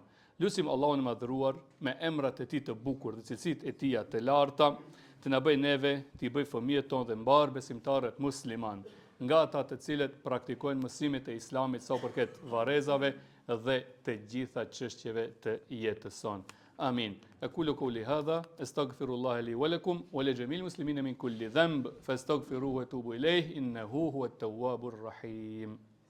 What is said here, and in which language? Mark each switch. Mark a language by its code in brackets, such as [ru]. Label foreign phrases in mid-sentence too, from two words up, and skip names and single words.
[sq] Lutim Allahun e madhëruar me emrat e tij të bukur dhe cilësitë e tij të larta, të na bëj neve, të i bëj fëmijët tonë dhe mbar besimtarët musliman, nga ata të cilët praktikojnë mësimet e Islamit sa përket varrezave dhe të gjitha çështjeve të jetës sonë. Amin. [ar] أقول قولي هذا، أستغفر الله لي ولكم ولجميع المسلمين من كل ذنب، فاستغفروه وتوبوا إليه إنه هو التواب الرحيم.